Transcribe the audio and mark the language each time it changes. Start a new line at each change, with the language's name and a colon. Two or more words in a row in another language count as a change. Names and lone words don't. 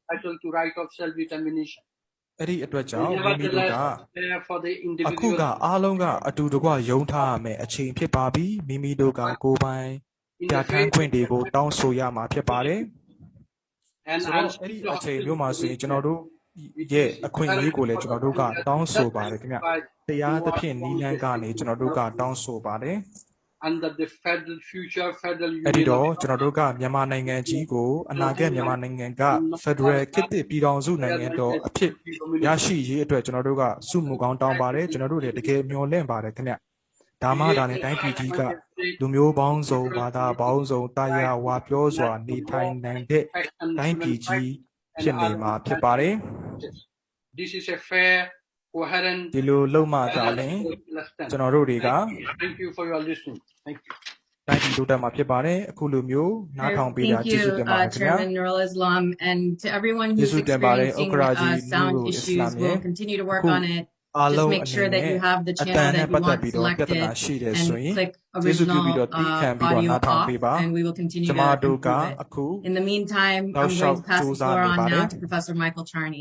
Burmese: အဲ့ဒီအတွက်ကြောင့်မိမိတို့ကအခုကအားလုံးကအတူတကွယုံထားရမယ်အချိန်ဖြစ်ပါပြီမိမိတို့ကကိုယ်ပိုင်ပြဋ္ဌာန်းခွင့်တွေကိုတောင်းဆိုရမှာဖြစ်ပါတယ်ဆိုတော့အဲ့ဒီအချိန်မျိုးမှာဆိုရင်ကျွန်တော်တို့ရဲ့အခွင့်အရေးကိုလည်းကျွန်တော်တို့ကတောင်းဆိုပါတယ်ခင်ဗျတရားသဖြင့်နီးလန်းကနေကျွန်တော်တို့ကတောင်းဆိုပါတယ်
English: under the future federal union
Burmese: အဲ့ဒီတော့ကျွန်တော်တို့ကမြန်မာနိုင်ငံကြီးကိုအနာဂတ်မြန်မာနိုင်ငံက Federal ခေတ်သစ်ပြည်ထောင်စုနိုင်ငံတော်အဖြစ်ရရှိရေးအတွက်ကျွန်တော်တို့ကစုမှုကောင်းတောင်းပါတယ်ကျွန်တော်တို့လည်းတကယ်မျှော်လင့်ပါတယ်ခင်ဗျဒါမှဒါနဲ့တိုင်းပြည်ကြီးကလူမျိုးပေါင်းစုံဘာသာပေါင်းစုံတရားဝါပြောစွာနေထိုင်နိုင်တဲ့တိုင်းပြည်ကြီးဖြစ်နေမှာဖြစ်ပါတယ်
English: This is a fair coherent
Burmese: ဒီလိုလုံမှသာလင်ကျွန်တော်တို့တွေက
English: Thank you for your listening Thank you
Burmese: တိုင်းပြည်တိုးတက်မှာဖြစ်ပါတယ်အခုလိုမျိုးနားထောင်ပေးတာကျေးဇူးတင်ပါတယ်ခင်ဗျာ
English: Chairman Nurul Islam and to everyone who's experiencing sound issues we'll continue to work on it just make sure that you have the channel that you want selected and click original audio off and we will continue to improve it. In the meantime, I'm going to pass the floor on now to Professor Michael Charney.